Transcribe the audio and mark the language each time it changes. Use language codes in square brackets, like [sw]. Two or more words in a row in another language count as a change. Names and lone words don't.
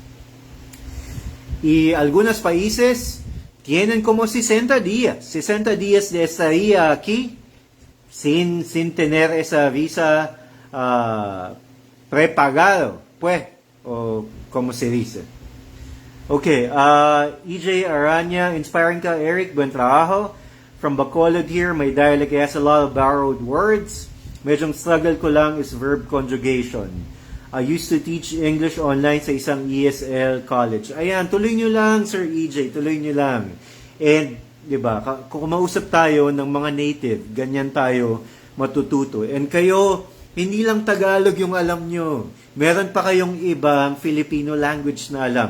[es] Y algunos países tienen como 60 días de estadía aquí sin tener esa visa prepagado, pues, o como se dice. [tl] Okay, EJ Aranya, inspiring ka, [es] Eric, buen trabajo. [en] From Bacolod here, my dialect has a lot of borrowed words. Medyo struggle [tl] ko lang [en] is verb conjugation. I used to teach English online [tl] sa isang [en] ESL college. [tl] Ayan, tuloy nyo lang, Sir EJ, tuloy nyo lang. And, di ba, kung mausap tayo ng mga native, ganyan tayo matututo. And kayo, hindi lang Tagalog yung alam nyo. Meron pa kayong ibang Filipino language na alam.